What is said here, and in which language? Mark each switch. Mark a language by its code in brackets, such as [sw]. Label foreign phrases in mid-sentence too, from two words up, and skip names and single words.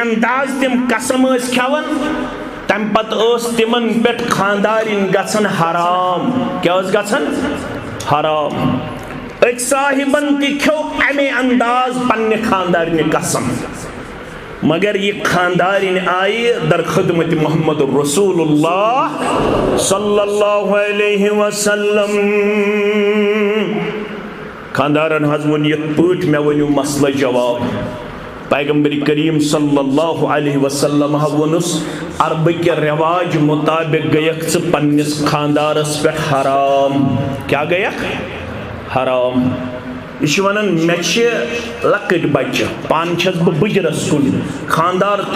[ks] انداز تِم قسم ٲسۍ کھٮ۪وان تمہِ پتہٕ ٲس تِمن پٮ۪ٹھ خاندارِنۍ گژھان حرام کیٛاہ ٲس گژھان حرام أکۍ صاحبن تہِ کھیوٚو امے انداز پننہِ خاندارنہِ قسم مگر یہ خاندارِنۍ آیہِ در خدمت محمد رسول اللہ [ar] صلی اللہ علیہ وسلم [ks] خاندارن حض ووٚن یِتھ پٲٹھۍ مےٚ ؤنِو مسلہٕ جواب پیغمبر کریم [ar] صلی اللہ علیہ وسلم [ks] وونُس عربٕکہِ رٮ۪واج مطابق گٔیکھ ژٕ پننِس خاندارس پٮ۪ٹھ حرام کیٛاہ گٔیکھ حرام یہ چھِ ونان مےٚ چھِ لۄکٕٹۍ بچہِ پانہٕ چھَس بہٕ بٕجرس کُن خاندار تہِ